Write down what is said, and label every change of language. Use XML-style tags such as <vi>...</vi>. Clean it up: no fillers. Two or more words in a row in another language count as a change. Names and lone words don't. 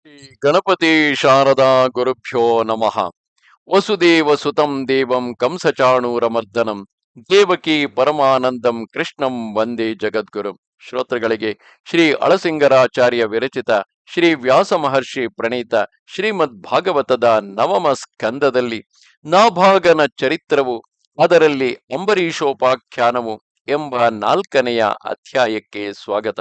<sa>ಗಣಪತಿ ಶಾರದಾ ಗುರುಭ್ಯೋ ನಮಃ. ವಸುದೇವ ಸುತಂ ದೇವಂ ಕಂಸಚಾಣೂರಮರ್ದನಂ ದೇವಕಿ ಪರಮಾನಂದಂ ಕೃಷ್ಣಂ ವಂದೇ ಜಗದ್ಗುರುಂ.</sa> <kn>ಶ್ರೋತೃಗಳಿಗೆ ಶ್ರೀ ಅಳಸಿಂಗರಾಚಾರ್ಯ ವಿರಚಿತ ಶ್ರೀ ವ್ಯಾಸ ಮಹರ್ಷಿ ಪ್ರಣೀತ ಶ್ರೀಮದ್ ಭಾಗವತದ ನವಮ ಸ್ಕಂದದಲ್ಲಿ ನಾಭಾಗನ ಚರಿತ್ರವು, ಅದರಲ್ಲಿ ಅಂಬರೀಷೋಪಾಖ್ಯಾನವು ಎಂಬ 4ನೆಯ ಅಧ್ಯಾಯಕ್ಕೆ ಸ್ವಾಗತ.</kn>